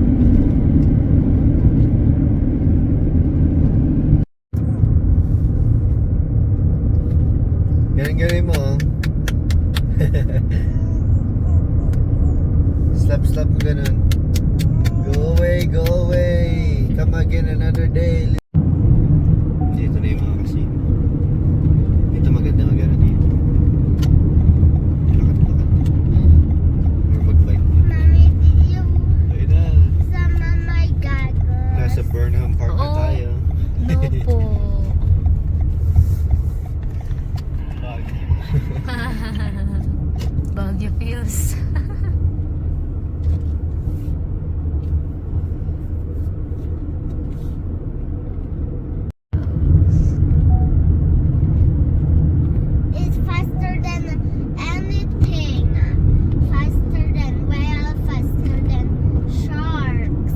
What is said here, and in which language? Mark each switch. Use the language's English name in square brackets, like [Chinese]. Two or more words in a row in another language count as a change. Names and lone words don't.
[Filipino] Ganun mo. Oh. Slap mo ganun. [English] Go away, go away. Come again another day. [Filipino] Dito na yung mga casino. Dito maganda magana dito. Lakad-lakad. Or mag-bike. [English] Mommy, you [Filipino] Ayun na. [English] some of my goggles. [Filipino] Nasa Burnham Park na Oo. tayo. [English] No po. Baguio feels. It's faster than anything. Faster than whale, faster than sharks.